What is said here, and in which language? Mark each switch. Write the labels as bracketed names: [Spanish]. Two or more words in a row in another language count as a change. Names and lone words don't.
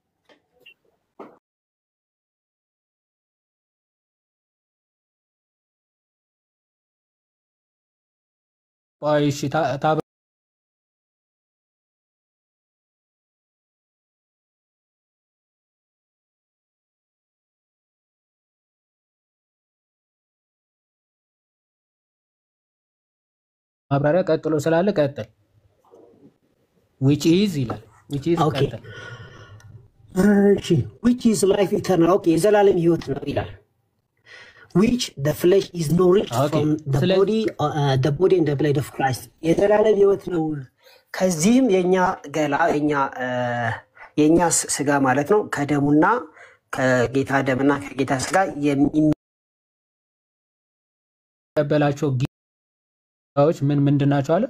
[Amharic] እሺ ማብራሪያ ቀጥሎ ስላለ ቀጥል። [English] which is [Amharic] ይላል [English] which is [Amharic] ኦኬ ቀጥል። እሺ [English] which is life eternal [Amharic] ኦኬ የዘላለም ህይወት ነው ይላል። [English] which the flesh is nourished from the body and the blood of Christ [Amharic] የዘላለም ህይወት ነው። ከዚህም የኛ ገላ የኛ ስጋ ማለት ነው ከደሙና ከጌታ ደምና ከጌታ ስጋ የሚቀበላቸው ጊዜዎች ምንድን ናቸው አለ?